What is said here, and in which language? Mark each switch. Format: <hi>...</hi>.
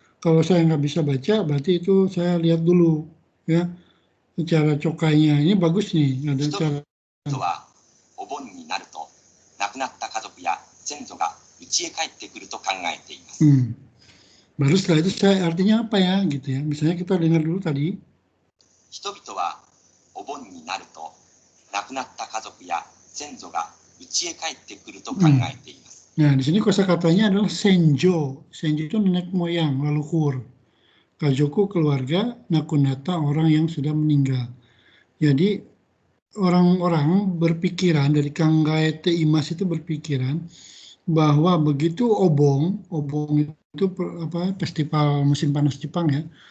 <id>Kalau saya nggak bisa baca, berarti itu saya lihat dulu ya. Cara cokainya ini bagus nih, ada cara.</id> <ja>人はお盆になると亡くなった家族や先祖が家へ帰ってくると考えています。</ja> <id>Baru setelah itu saya artinya apa ya gitu ya. Misalnya kita dengar dulu tadi.</id> <ja>人々はお盆になると亡くなった家族や先祖が家へ帰ってくると考えています。</ja> <id>Nah, di sini kosakatanya adalah senjo. Senjo itu nenek moyang, leluhur. Kajoku keluarga, nakunata orang yang sudah meninggal. Jadi orang-orang berpikiran dari</id> <ja>Kangaete Imas</ja> <id>itu berpikiran bahwa begitu obong itu festival musim panas Jepang ya.</id>